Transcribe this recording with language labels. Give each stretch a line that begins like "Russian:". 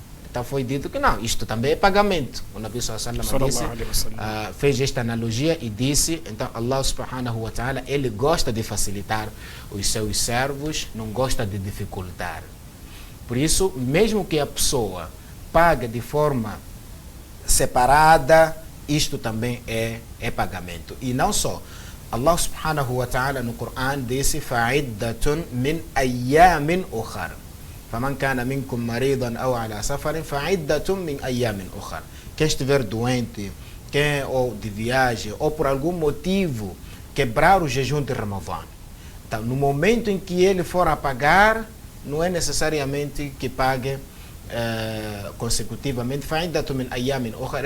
Portuguese: Então foi dito que não, isto também é pagamento. O Nabi sallallahu alaihi wasallam fez esta analogia e disse, então Allah subhanahu wa ta'ala, ele gosta de facilitar os seus servos, não gosta de dificultar. Por isso, mesmo que a pessoa pague de forma separada, isto também é pagamento. E não só. Allah subhanahu wa ta'ala no Coran disse
Arabic: فَعِدَّةٌ مِنْ أَيَّامٍ أُخَرٍ فَمَنْ كَانَ مِنْكُمْ مَرِيضًا أَوْ عَلَى سَفَرٍ فَعِدَّةٌ مِنْ أَيَّامٍ أُخَرٍ.
Portuguese: Quem estiver doente, ou de viagem, ou por algum motivo quebrar o jejum de Ramadã. Então, no momento em que ele for a pagar, não é necessariamente que pague consecutivamente.
Arabic: فَعِدَّةٌ مِنْ أَيَّامٍ أُخَرٍ.